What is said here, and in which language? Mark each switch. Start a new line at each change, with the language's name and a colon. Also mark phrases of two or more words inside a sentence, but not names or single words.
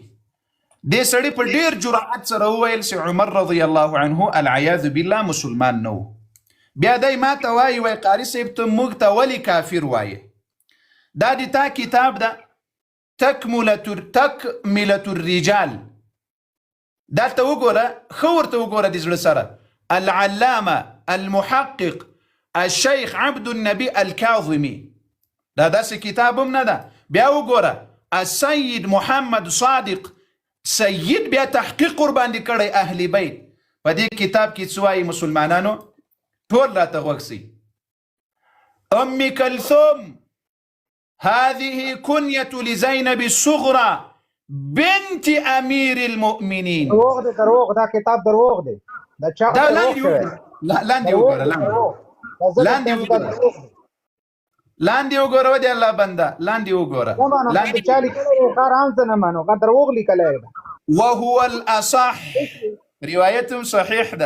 Pashto: دې سړي په ډېر جرأت سره وویل چې عمر
Arabic: رضی الله عنه العیاذ بالله
Pashto: مسلمان نه و. بیا دی ما ته وایي وای قاري صاحب ته موږ ته ولې کافر وایې؟ دا د تا کتاب ده تکملة الرجال. دلته وګوره، ښه ورته وګوره د زړه سره.
Arabic: العلامه المحقق الشيخ عبد النبي الكاظمي،
Pashto: دا داسې کتاب هم نه ده. بیا وګوره السید محمد صادق سید بیا تحقیق ورباندې کړی اهل بیت. په دې کتاب کې څه وایي مسلمانانو؟ ټول راته غوږ سئ.
Arabic: ام کلثوم هذه كنية لزينب الصغرى بنت امير المؤمنين.
Pashto: دروغ دی، دروغ. دا کتاب دروغ دی. دا چا دا دروغ شوی. لاندې وګوره، لاندې وګوره ودې الله بنده، لاندې وګوره. لاندې چا لیکلی ښه رام زه نه منو، هغه دروغ لیکلی ده.
Arabic: وهو الاصح،
Pashto: روایت هم صحیح ده.